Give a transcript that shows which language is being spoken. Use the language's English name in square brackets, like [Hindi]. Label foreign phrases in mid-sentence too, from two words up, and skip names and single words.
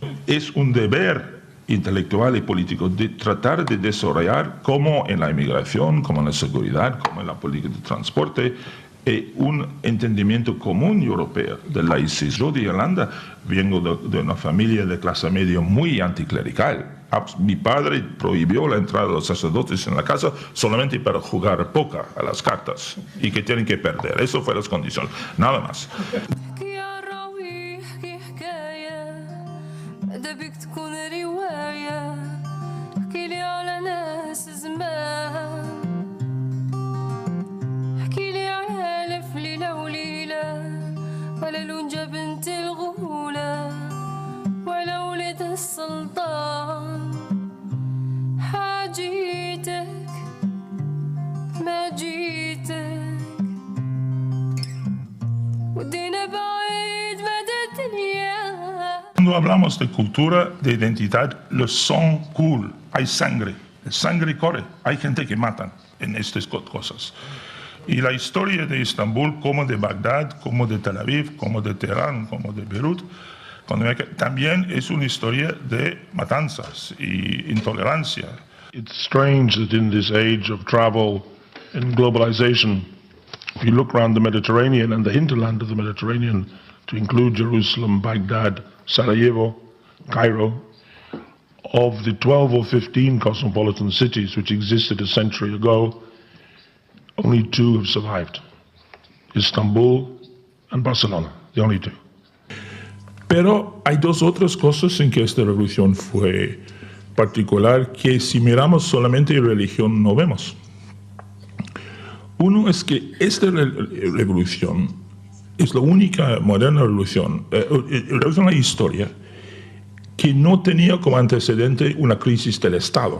[Spanish] Es un deber intelectual y político de tratar de desarrollar, como en la inmigración, como en la seguridad, como en la política de transporte, un entendimiento común europeo del laicismo. Yo de Irlanda vengo de una familia de clase media muy anticlerical. Mi padre prohibió la entrada de los sacerdotes en la casa solamente para jugar póker a las cartas y que tienen que perder. Eso fue las condiciones, nada más. [Arabic] أدبك تكون رواية احكيلي على ناس زمان احكيلي على ألف ليلة وليلة ولا لونجة بنت الغولة ولا ولد السلطان حاجيتك ما جيتك ودينا بعيد مدى الدنيا. [Spanish] Cuando hablamos de cultura, de identidad, el [French] sang coule, [Spanish] hay sangre, el sangre corre, hay gente que matan en estas cosas. Y la historia de Estambul, como de Bagdad, como de Tel Aviv, como de Teherán, como de Beirut, también es una historia de matanzas y intolerancia. [English] It's strange that in this age of travel and globalization, if you look around the Mediterranean and the hinterland of the Mediterranean, to include Jerusalem, Baghdad, Sarajevo, Cairo, of the 12 or 15 cosmopolitan cities which existed a century ago, only two have survived. Istanbul and Barcelona, the only two. [Spanish] Pero hay dos otras cosas en que esta revolución fue particular que si miramos solamente religión no vemos. Uno es que esta revolución es la única moderna revolución en la historia que no tenía como antecedente una crisis del Estado.